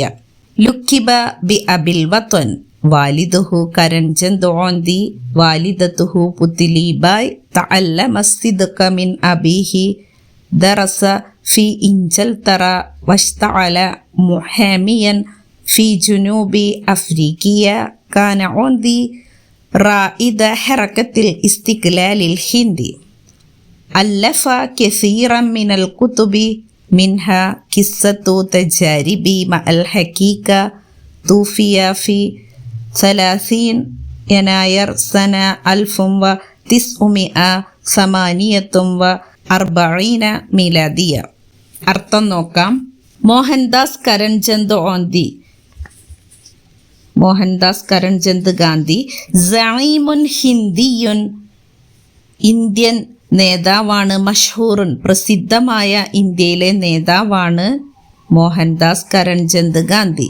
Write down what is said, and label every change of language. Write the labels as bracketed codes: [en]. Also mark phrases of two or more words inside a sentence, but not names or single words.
[ar] لقب بأبي الوطن والده كرمشاند غاندي والدته بوتليباي تعلم الصدق من أبيه درس في إنجلترا واشتغل محاميا في جنوب أفريقيا كان غاندي رائد حركة الاستقلال الهندي. ألف كثيرا من الكتب منها قصة تجاربي مع الحقيقة. توفي في 30 يناير سنة 1948 ميلادية. [ml] അർത്ഥം നോക്കാം. മോഹൻദാസ് കരൺചന്ദ് ഗാന്ധി [ar] زعيم هندي, [ml] ഇന്ത്യൻ നേതാവാണ്. മഷ്ഹൂറുൻ, പ്രസിദ്ധമായ ഇന്ത്യയിലെ നേതാവാണ് മോഹൻദാസ് കരൺചന്ദ് ഗാന്ധി.